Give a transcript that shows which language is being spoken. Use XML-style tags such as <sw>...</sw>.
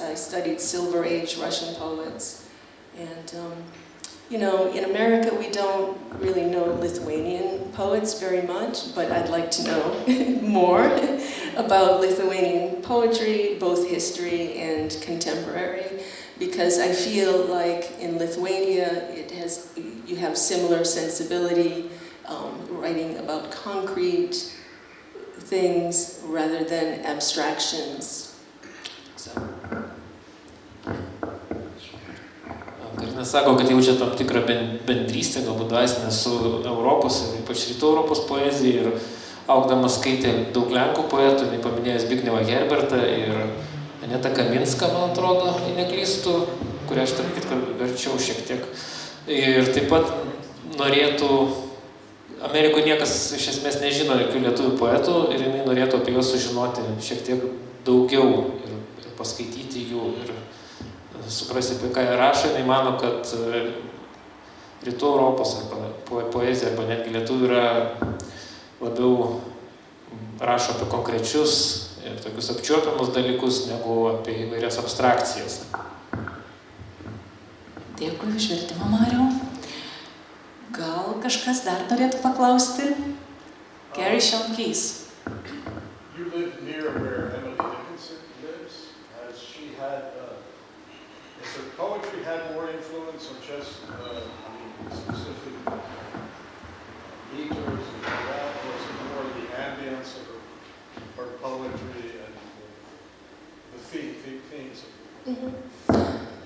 <en>I studied Silver Age Russian poets, and in America we don't really know Lithuanian poets very much, but I'd like to know more about Lithuanian poetry, both history and contemporary, because I feel like in Lithuania you have similar sensibility, writing about concrete things rather than abstractions. So.</en> <lt>Karina sako, kad jaučia tam tikrą bendrystę, galbūt dvasinę su Europos ir ypač rytų Europos poezija, ir augdamas skaitė daug lenkų poetų, jinai paminėjo Zbigniewą Herbertą ir Anetą Kaminską, man atrodo, jei neklystu, kurią aš tarp kitką verčiau šiek tiek. Ir taip pat norėtų, Amerikoje niekas iš esmės nežino jokių lietuvių poetų ir jinai norėtų apie juos sužinoti šiek tiek daugiau ir paskaityti jų ir suprasti, apie ką jie rašo. Jinai mano, kad rytų Europos arba poezija arba netgi lietuvių yra labiau rašo apie konkrečius ir tokius apčiuopiamus dalykus negu apie įvairias abstrakcijas. Dėkui už vertimą, Mariau. Gal kažkas dar norėtų paklausti?</lt> <en>Gary Shonkeys. You live near where Emily Dickinson lives. Has her poetry had more influence on just, specific meters and that? Was it more the ambience of her poetry and the themes of it?</en>